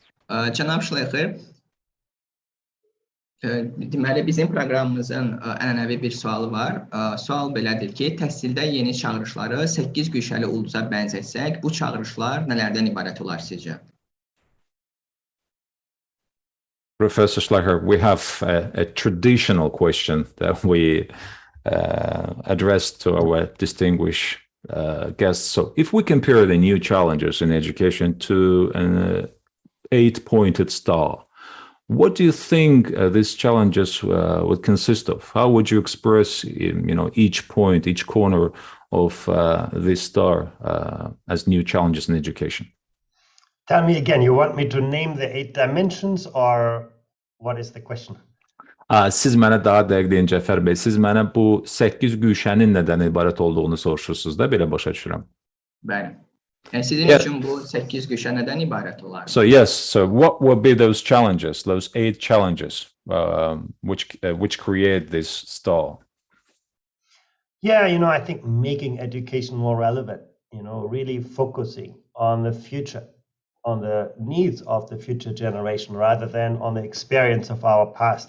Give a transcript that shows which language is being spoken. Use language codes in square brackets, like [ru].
[az] Cənab Şleyxer, deməli bizim proqramımızın ənənəvi bir sualı var. Sual belədir ki, təhsildə yeni çağırışları 8 güşəli ulduza bənzətsək, bu çağırışlar nələrdən ibarət olar sizcə? [en] Professor Şleyxer, we have a traditional question that we address to our distinguished guests. So if we compare the new challenges in education to an 8-pointed star, what do you think these challenges would consist of? How would you express, each point, each corner of this star as new challenges in education? Tell me again, you want me to name the 8 dimensions or what is the question? [az] Siz mənə daha dəqiq deyin, Cəfər bəy, siz mənə bu 8 güşənin nədən ibarət olduğunu soruşursunuz da, belə başa düşürəm. Bəli. Sizin üçün bu 8 güşə nədən ibarət olar? [en] So what would be those challenges, those 8 challenges which create this star? Yeah, I think making education more relevant, really focusing on the future, on the needs of the future generation rather than on the experience of our past.